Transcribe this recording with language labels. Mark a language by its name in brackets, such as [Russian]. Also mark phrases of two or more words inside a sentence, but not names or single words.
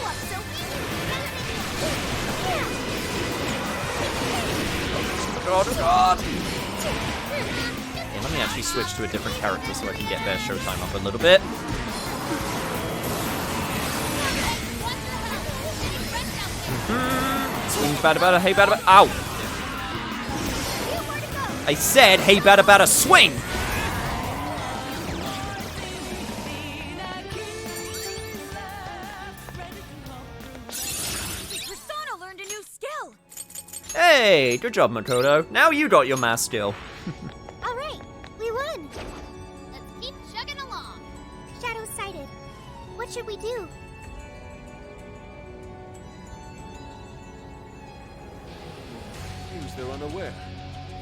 [English] God, oh god! Yeah, let me actually switch to a different character so I can get their Showtime up a little bit. Swing bada bada, hey bada bada. Ow! I said, hey bada bada, swing! Persona learned a new skill. Hey, good job, Makoto. Now you got your mass skill. All right, we won. Let's keep chugging along. Shadows sighted. What should we do? Seems they're unaware.